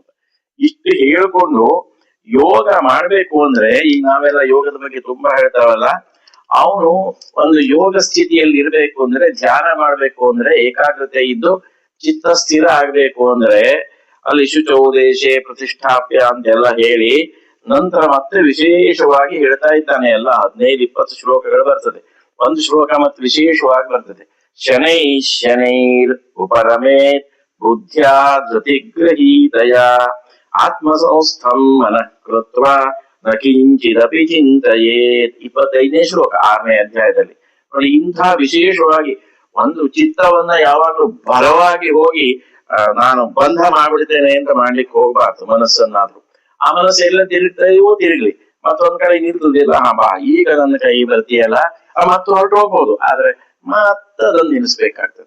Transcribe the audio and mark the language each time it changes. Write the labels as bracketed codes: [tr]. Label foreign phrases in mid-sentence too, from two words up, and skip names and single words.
[kn] ಇಷ್ಟು ಹೇಳ್ಕೊಂಡು ಯೋಗ ಮಾಡ್ಬೇಕು ಅಂದ್ರೆ, ಈಗ ನಾವೆಲ್ಲ ಯೋಗದ ಬಗ್ಗೆ ತುಂಬಾ ಹೇಳ್ತಾವಲ್ಲ, ಅವನು ಒಂದು ಯೋಗ ಸ್ಥಿತಿಯಲ್ಲಿ ಇರ್ಬೇಕು ಅಂದ್ರೆ, ಧ್ಯಾನ ಮಾಡ್ಬೇಕು ಅಂದ್ರೆ, ಏಕಾಗ್ರತೆ ಇದ್ದು ಚಿತ್ತ ಸ್ಥಿರ ಆಗ್ಬೇಕು ಅಂದ್ರೆ ಅಲ್ಲಿ [sa] ಶುಚೋದೇಶೆ ಪ್ರತಿಷ್ಠಾಪ್ಯ [kn] ಅಂತೆಲ್ಲ ಹೇಳಿ ನಂತರ ಮತ್ತೆ ವಿಶೇಷವಾಗಿ ಹೇಳ್ತಾ ಇದ್ದಾನೆ. ಎಲ್ಲ 15-20 ಶ್ಲೋಕಗಳು ಬರ್ತದೆ. ಒಂದು ಶ್ಲೋಕ ಮತ್ತೆ ವಿಶೇಷವಾಗಿ ಬರ್ತದೆ, [sa] ಶನೈರ್ ಉಪರಮೇತ್ ಬುದ್ಧ್ಯಾ ಧೃತಿಗ್ರಹೀತಯ ಆತ್ಮಸಂಸ್ಥಂ ಮನಃ ಕೃತ್ವ ನ ಕಿಂಚಿದಪಿ ಚಿಂತಯೇತ್. [kn] 25ನೇ ಶ್ಲೋಕ 6ನೇ ಅಧ್ಯಾಯದಲ್ಲಿ ನೋಡಿ. ಇಂಥ ವಿಶೇಷವಾಗಿ ಒಂದು ಚಿತ್ತವನ್ನ ಯಾವಾಗ್ಲೂ ಬಲವಾಗಿ ಹೋಗಿ ನಾನು ಬಂಧ ಮಾಡ್ಬಿಡ್ತೇನೆ ಅಂತ ಮಾಡ್ಲಿಕ್ಕೆ ಹೋಗ್ಬಾರ್ದು ಮನಸ್ಸನ್ನಾದ್ರೂ. ಆ ಮನಸ್ಸು ಎಲ್ಲ ತಿರುಗ್ತಾಯೋ ತಿರುಗ್ಲಿ, ಮತ್ತೊಂದ್ ಕಡೆ ನಿಲ್ತದಿಲ್ಲ, ಬಾ ಈಗ ನನ್ನ ಕೈ ಬರ್ತೀಯಲ್ಲ, ಮತ್ತು ಹೊರಟು ಹೋಗ್ಬೋದು, ಆದ್ರೆ ಮತ್ತದನ್ನು ನಿಲ್ಲಿಸ್ಬೇಕಾಗ್ತದೆ.